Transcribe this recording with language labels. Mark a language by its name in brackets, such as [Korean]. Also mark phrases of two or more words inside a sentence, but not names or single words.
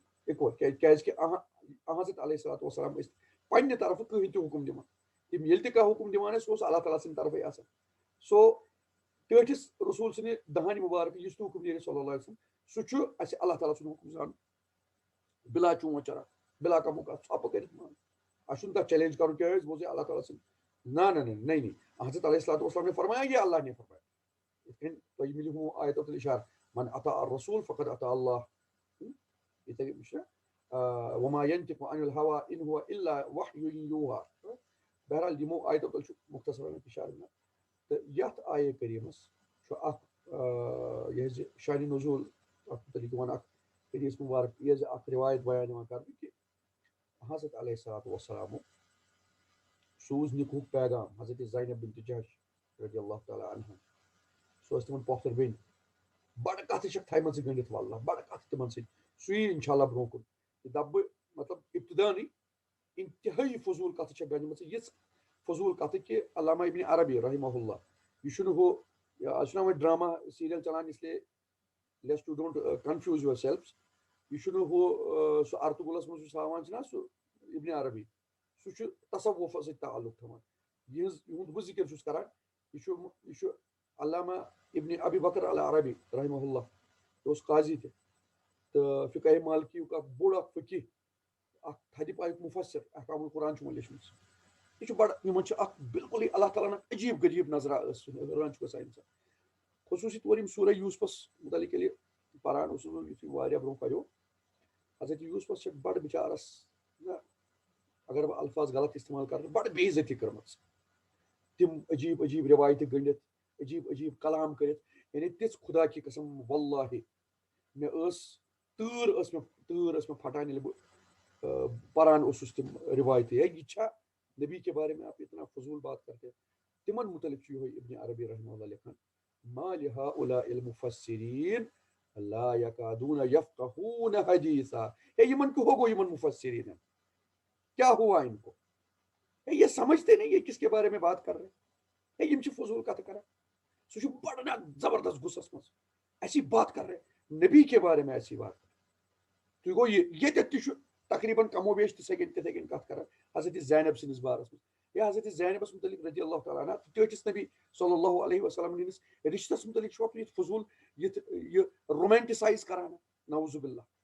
[Kashmiri] اِکوَٹ کیازِ کہِ حضرت [Arabic] علیہ الصلوۃ والسلام [Kashmiri] ٲسۍ پننہِ طرفہٕ کٕہٕنۍ تہِ حُکُم دِوان تِم ییٚلہِ تہِ کانٛہہ حُکُم دِوان ٲسۍ سُہ اوس اللہ تعالیٰ سٕنٛدِ طرفٕے آسان سو ٹٲٹھِس رسوٗل سٕنٛدِ دہانہِ مُبارکہٕ یُس تہِ حُکُم نیرِ [Arabic] صلی اللہ علیہ وسلم [Kashmiri] سُہ چھُ اَسہِ اللہ تعالیٰ سُنٛد حُکُم زانُن بِلا چون چرا بِلا کانٛہہ مُکا ژھۄپہٕ کٔرِتھ مان اَسہِ چھُنہٕ تَتھ چیلینج کَرُن کیٛاہ أسۍ بوزے اللہ تعالیٰ سٕنٛد [Urdu] نہ نہیں حضرت علیہ الصلوۃ والسلام نے فرمایا یہ اللہ نے فرمایا [Kashmiri] یِتھ کٔنۍ تۄہہِ مِلہِ ہُہ آیتُل اِشار [Arabic] من اطاع الرسول فقد اطاع اللہ [Kashmiri] یِتھَے کٔنۍ چھُ [Arabic] وما ينطق عن الهوى ان هو الا وحي يوحى [Kashmiri] بہرحال یِمو آیتو تل چھُ مختصر اِشارٕ مےٚ تہٕ یَتھ آیے کریٖمَس چھُ اکھ یہِ حظ یہِ شانہِ نزوٗل اَتھ متعلق یِوان اکھ حدیٖث مُبارک یہِ حظ اکھ رِوایت بیان یِوان کرنہٕ کہِ حضرت [Arabic] علیہ الصلوۃ والسلامو [Kashmiri] سوٗز نِکہُک پیغام حضرت زینب بنت جحش [Arabic] رضی اللہ تعالیٰ عنہا [Kashmiri] سۄ ٲس تِمن پۄپھتٕر بیٚنہِ بڑٕ کَتھٕ چھکھ تھایمَژٕ گٔنڈِتھ واللہ بڑٕ کَتھٕ تِمن سۭتۍ سُہ یی [Arabic] اِنشاء اللہ [Kashmiri] برونٛہہ کُن تہٕ دَپہٕ بہٕ مطلب ابتِدانٕے اِنتِہٲیی فضوٗل کَتھٕ چھکھ گنٛجمٕژ یِژھ فضوٗل کَتھٕ کہِ علامہ ابن عربی [Arabic] رحمہ اللہ [Kashmiri] یہِ چھُنہٕ ہُہ آز چھُنہ وۄنۍ ڈرامہ سیٖریل چلان اِسلیے [English] let's you don't confuse yourselves [Kashmiri] یہِ چھُنہٕ ہُہ سُہ ارتُغرلس منٛز یُس ہاوان چھِنہ سُہ ابن عربی سُہ چھُ تصوُفس سۭتۍ تعلق تھاوان یِہُنٛد بہٕ ذِکر چھُس کران یہِ چھُ علامہ ابن ابی بکر العربی [Arabic] رحمہ اللہ [Kashmiri] یہِ اوس قاضی تہِ تہٕ فقہ مالکیُک اکھ بوٚڑ اکھ فقیٖح اکھ تھدِ پایُک مُفسر احکام القرآن چھُ وۄنۍ لیٚچھمٕژ یہِ چھُ بڑٕ یِمن چھُ اکھ بالکُلٕے اللہ تعالیٰ ہن عجیٖب غریٖب نظرا ٲس حٲران چھُ گژھان اِنسان خصوٗصی طور یِم سورہ یوٗسفس مُتعلق ییٚلہِ پران اوسُس بہٕ یُتھُے واریاہ برونٛہہ پریو حضرت یوٗسفس چھِ بڑٕ بِچارس نہ اگر بہٕ الفاظ غلط استعمال کرٕ بڑٕ بے عزتی کٔرمٕژ تِم عجیٖب عجیٖب رِوایتہٕ گٔنڈِتھ عجیٖب عجیٖب کلام کٔرِتھ یعنی تِژھ [Urdu] خدا کی قسم [Kashmiri] واللہ مےٚ ٲس تۭر پھٹان ییٚلہِ بہٕ پران اوسُس تِم رِوایتہٕ ہے یہِ چھا [Urdu] نبی کے بارے میں آپ اتنا فضوٗل بات کرتے [Kashmiri] تِمن مُتعلق چھُ یِہوے ابن عربی [Arabic] رحمہ اللہ [Kashmiri] لیکھان [Arabic] ما لہؤلاء المفسرین لا یکادون یفقہون حدیثا [Urdu] ہے یِمن کیوں ہو گو یِمن مفسرین کیا ہوا ان کو یہ سمجھتے نہیں یہ کس کے بارے میں بات کر رہے ہیں [Kashmiri] یِم چھِ فضوٗل کتھٕ کران سُہ چھُ بڑٕ نا زبردست غُصس منٛز [Urdu] ایسی بات کر رہے نبی کے بارے میں ایسی بات [Kashmiri] تُہۍ گوٚو ییٚتٮ۪تھ تہِ چھُ تقریٖباً کم و بیش تِتھٕے کٔنۍ کتھ کران حضرت زینب سٕنٛدِس بارس منٛز یا حضرت زینبس مُتعلق [Arabic] رضی اللہ تعالیٰ عنہ [Kashmiri] ٹٲٹھِس نبی [Arabic] صلی اللہ علیہ وسلم [Kashmiri] ہٕنٛدِس رِشتس مُتعلق چھُ یِتھ فضوٗل یہِ رومینٹِسایز کران [Arabic] نعوذ باللہ